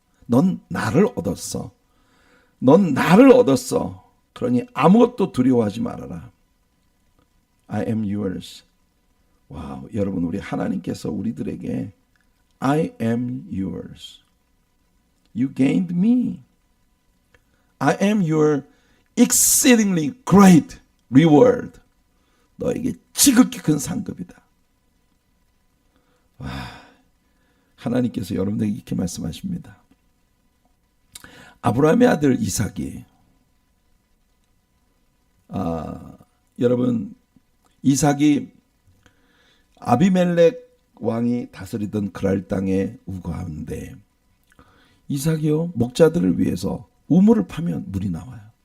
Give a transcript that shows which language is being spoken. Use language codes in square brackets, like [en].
[ko] 넌 나를 얻었어. 넌 나를 얻었어. 그러니 아무것도 두려워하지 말아라. [en] I am yours. [ko] 와우, 여러분, 우리 하나님께서 우리들에게 [en] I am yours. You gained me. I am your exceedingly great reward. [ko] 너에게 지극히 큰 상급이다. 와, 하나님께서 여러분에게 이렇게 말씀하십니다. 아브라함의 아들 이삭이, 여러분, 이삭이 아비멜렉 왕이 다스리던 그랄 땅에 우거하는데, 이삭이요, 목자들을 위해서 우물을 파면 물이 나와요.